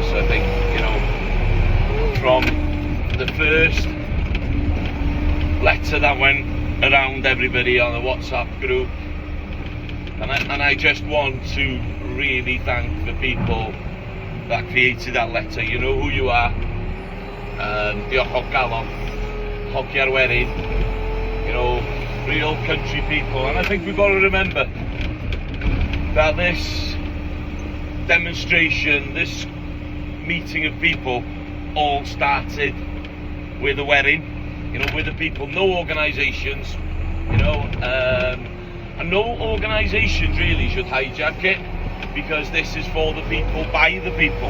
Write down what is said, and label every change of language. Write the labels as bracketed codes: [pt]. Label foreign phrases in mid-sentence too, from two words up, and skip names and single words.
[en] I think, you know, from the first letter that went around everybody on the WhatsApp group, and I just want to really thank the people that created that letter. You know who you are. [cy] Diolch o galon, hoci ar werin, [en] you know, real country people. And I think we've got to remember that this demonstration, this meeting of people, all started with a wedding, you know, with the people, no organisations, you know, and no organisations really should hijack it, because this is for the people, by the people.